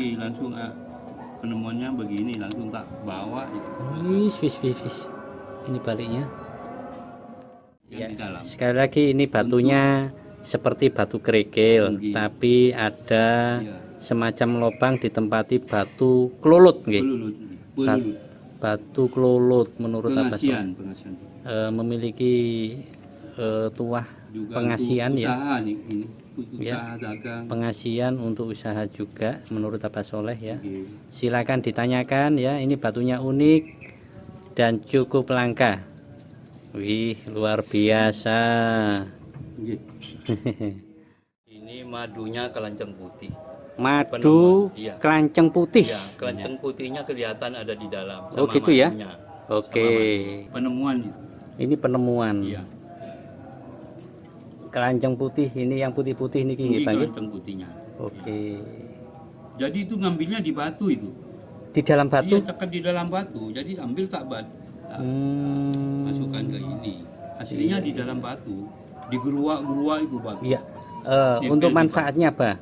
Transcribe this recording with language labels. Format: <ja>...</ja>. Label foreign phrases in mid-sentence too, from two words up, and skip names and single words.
<id>Langsung penemuannya begini, langsung tak bawa itu. Wis. Ini baliknya. Yang di dalam. Sekali lagi ini batunya seperti batu kerikil, Nggih. tapi ada Iya. semacam lubang ditempati batu klolut nggih. Pelulut. Batu klolut menurut apa? Pengasian. Memiliki tuah Juga pengasian untuk ya. usaha nih ini. Ya. Usaha dagang. Pengasian untuk usaha juga menurut Abah Soleh ya. Nggih. Silakan ditanyakan ya, ini batunya unik dan cukup langka. Wih, luar biasa. Nggih. Ini madunya kelanceng putih. Madu Penemuan, iya. kelanceng putih. Ya, kelanceng putihnya kelihatan ada di dalam. Oh, sama gitu ya? madunya. Oke. Penemuan itu. Ini penemuan. Iya. Kelanceng putih ini yang putih-putih niki nggih, Ini Pak. kelanceng putihnya. Oke. Jadi itu ngambilnya di batu itu. Di dalam batu. Iya, cekat di dalam batu. Jadi ambil tak masukkan ke ini. Aslinya di dalam batu. Di gurua itu batu. Iya. Nempel Untuk di manfaatnya apa?</id>